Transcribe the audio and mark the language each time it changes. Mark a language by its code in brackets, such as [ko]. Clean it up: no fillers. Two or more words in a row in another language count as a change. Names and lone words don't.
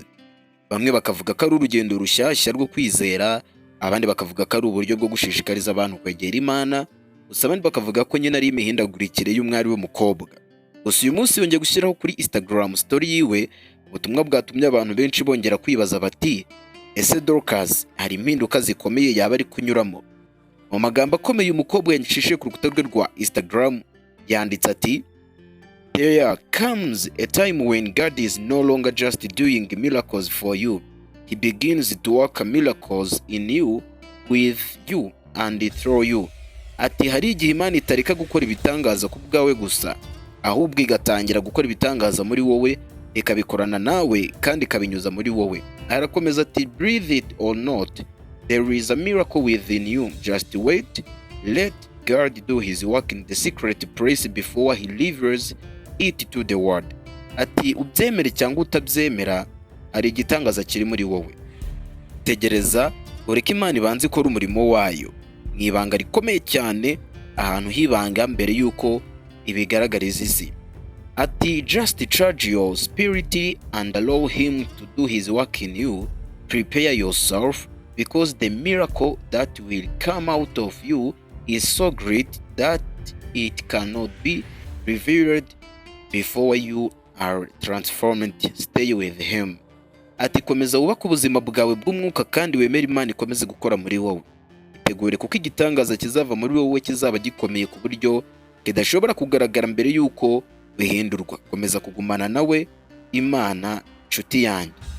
[rw] Bamwe bakavuga ko ari urugendo rushyashya rwo kwizera, abandi bakavuga ko ari uburyo bwo gushishikariza abantu kwegera Imana, gusa abandi bakavuga ko nyine ari imihindagurikire y'umwari w'umukobwa. Gusa uyu munsi yongeye gushyiraho kuri Instagram story yiwe ubutumwa bwatumye abantu benshi bongera kwibaza bati ese Dorcas hari impinduka zikomeye yaba ari kunyuramo? Mu magambo akomeye umukobwa yanyishije ku rukuta rwe rwa Instagram yanditse ati [en] "There comes a time when God is no longer just doing miracles for you. He begins to work miracles in you, with you and through you." [rw] Ati hari igihe Imana itareka gukora ibitangaza ku bwawe gusa, ahubwo igatangira gukora ibitangaza muri wowe, ikabikorana nawe kandi ikabinyuza muri wowe. Arakomeza ati [en] "Breathe it or not, there is a miracle within you. Just wait. Let God do his work in the secret place before he delivers it to the world." [rw] Ati ubyemere cyangwa utabyemera, hari igitangaza kiri muri wowe. Tegereza ureke Imana ibanze ikora umurimo wayo mu ibanga rikomeye cyane, ahantu hibanga mbere yuko ibigaragariza isi. [en] Ati "Just charge your spirit and allow him to do his work in you. Prepare yourself, because the miracle that will come out of you is so great that it cannot be revealed before you are transformed. Stay with him." [rw] Ati komeza wubaka ubuzima bwawe bw'umwuka kandi wemere Imana ikomeze gukora muri wowe. Itegure kuko igitangaza kizava muri wowe kizaba gikomeye ku buryo kidashobora kugaragara mbere yuko bihindurwa. Komeza kugumana nawe Imana nshuti yanjye.